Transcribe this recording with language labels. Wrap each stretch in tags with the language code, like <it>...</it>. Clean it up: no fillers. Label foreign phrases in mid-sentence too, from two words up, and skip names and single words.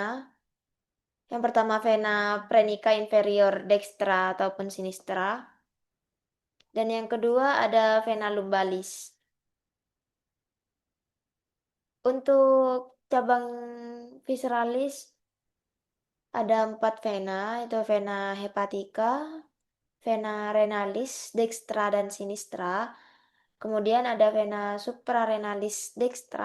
<id>Yang pertama</id> <la>vena prenica inferior dextra</la> <id>ataupun sinistra. Dan yang kedua ada</id> <la>vena lumbalis.</la> <id>Untuk cabang visceralis ada 4 vena, yaitu</id> <la>vena hepatica, vena renalis,</la> <id>dextra dan sinistra. Kemudian ada</id> <la>vena suprarenalis dextra.</la>